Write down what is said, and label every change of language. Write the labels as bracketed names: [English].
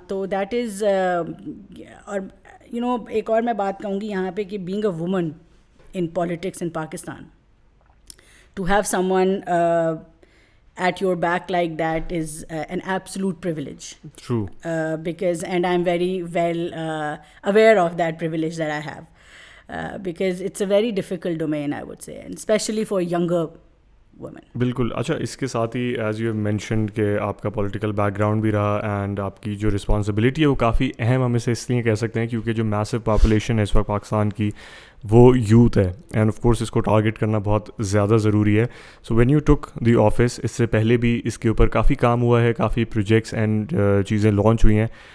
[English] تو that is [Urdu] اور ایک اور میں بات کہوں گی یہاں پہ کہ [English] Being a woman in politics in Pakistan, to have someone at your back like that is an absolute privilege. True. Because, and I'm very well aware of that privilege that I have, because it's a very difficult domain, I would say, and especially for younger women. [Urdu] بالکل. اچھا, اس کے ساتھ ہی [English] as you have mentioned [Urdu] کہ آپ کا political back ground بھی رہا and آپ کی جو رسپانسبلٹی ہے وہ کافی اہم ہم اسے اس لیے کہہ سکتے ہیں کیونکہ جو میسو پاپولیشن ہے اس وقت پاکستان کی وہ یوتھ ہے, اینڈ آف کورس اس کو ٹارگیٹ کرنا بہت زیادہ ضروری ہے. [English] so when you took the office, [Urdu] اس سے پہلے بھی اس کے اوپر کافی کام ہوا ہے, کافی پروجیکٹس اینڈ چیزیں لانچ ہوئی ہیں.